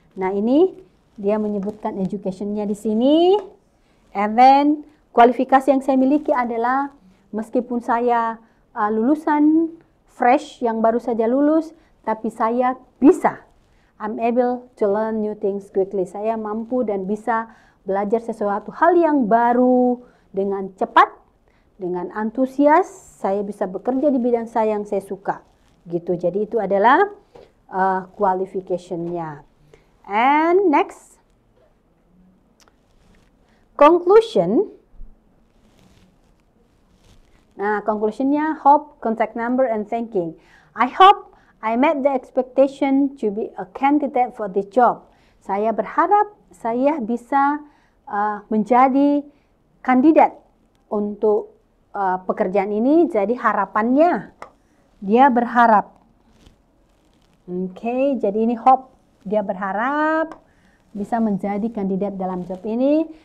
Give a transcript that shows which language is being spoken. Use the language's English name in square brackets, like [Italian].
[Indonesian] Nah, ini dia menyebutkan education-nya di sini. [English] And then [Indonesian] kualifikasi yang saya miliki adalah meskipun saya lulusan fresh yang baru saja lulus, tapi saya bisa. [English] I'm able to learn new things quickly. [Indonesian] Saya mampu dan bisa belajar sesuatu hal yang baru dengan cepat, dengan antusias. Saya bisa bekerja di bidang saya yang saya suka. Gitu. Jadi itu adalah qualification-nya. [English] And next, conclusion. Nah, conclusion-nya hope, contact number, and thanking. I hope I met the expectation to be a candidate for this job. [Indonesian] Saya berharap saya bisa menjadi kandidat untuk pekerjaan ini. Jadi harapannya dia berharap. Oke, jadi ini hope. Dia berharap bisa menjadi kandidat dalam job ini.